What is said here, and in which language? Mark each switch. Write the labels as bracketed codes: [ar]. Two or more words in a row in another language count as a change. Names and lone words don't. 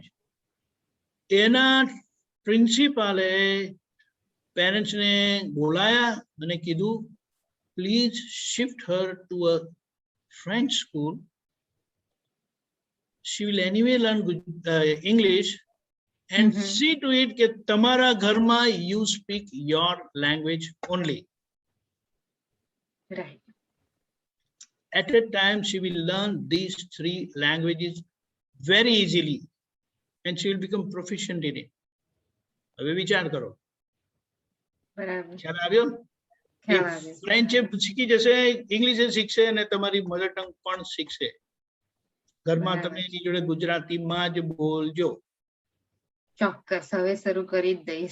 [gu] એના પ્રિન્સિપાલે પેરેન્ટ્સને બોલાયા અને કીધું [en] please shift her to a French school. She will anyway learn English and see to it [gu] કે તમારા ઘરમાં [en] you speak your language only. Right. At a time she will learn these 3 languages very easily and she will become proficient in it. [gu] હવે વિચાર કરો. બરાબર. ખ્યાલ આવ્યો? ફ્રેન્ચ શીખી જશે, ઇંગ્લિશ શીખશે અને તમારી [en] mother tongue [gu] પણ શીખશે. ઘરમાં તમે એની જોડે ગુજરાતીમાં જ બોલજો. ચોક્કસ હવે શરૂ કરી જ દઈશ.